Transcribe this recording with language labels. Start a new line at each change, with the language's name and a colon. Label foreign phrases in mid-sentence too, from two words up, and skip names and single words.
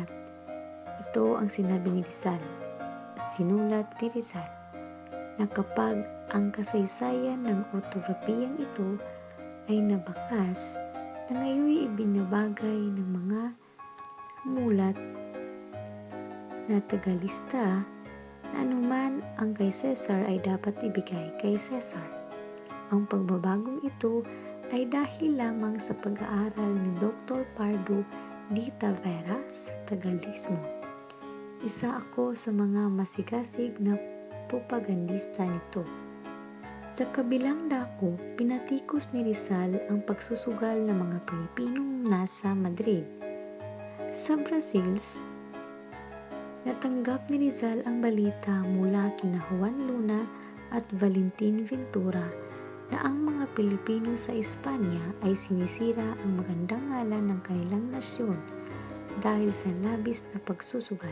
Filipino: Ito ang sinabi ni Rizal at sinulat ni Rizal na kapag ang kasaysayan ng ortografiyang ito ay nabakas na ngayon ibinabagay ng mga mulat na tagalista na anuman ang kay Cesar ay dapat ibigay kay Cesar. Ang pagbabagong ito ay dahil lamang sa pag-aaral ni Dr. Pardo de Tavera sa Tagalismo. Isa ako sa mga masigasig na propagandista nito. Sa kabilang dako, pinatikos ni Rizal ang pagsusugal ng mga Pilipinong nasa Madrid. Sa Brazils, natanggap ni Rizal ang balita mula kina Juan Luna at Valentin Ventura na ang mga Pilipino sa Espanya ay sinisira ang magandang ngalan ng kanilang nasyon dahil sa labis na pagsusugal.